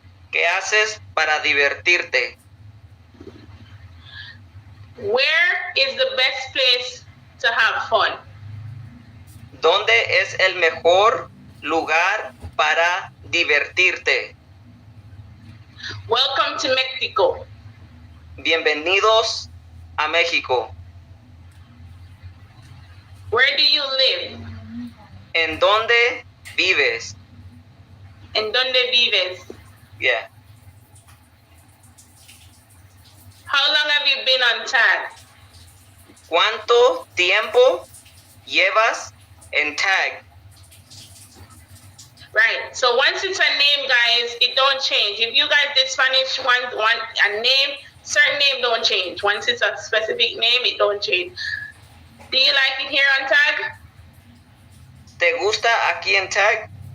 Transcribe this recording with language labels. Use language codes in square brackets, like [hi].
[es] ¿Qué haces para divertirte? [en] Where is the best place to have fun? [es] ¿Dónde es el mejor lugar para divertirte? [en] Welcome to Mexico. [es] Bienvenidos a México. [en] Where do you live? [es] ¿En dónde vives? ¿En dónde vives? [en] Yeah. How long have you been on tag? [es] ¿Cuánto tiempo llevas en tag? [en] Right. So once it's a name, guys, it don't change. If you guys did Spanish one a name, certain name don't change. Once it's a specific name, it don't change. Do you like it here on tag? [es] ¿Te gusta aquí en tag?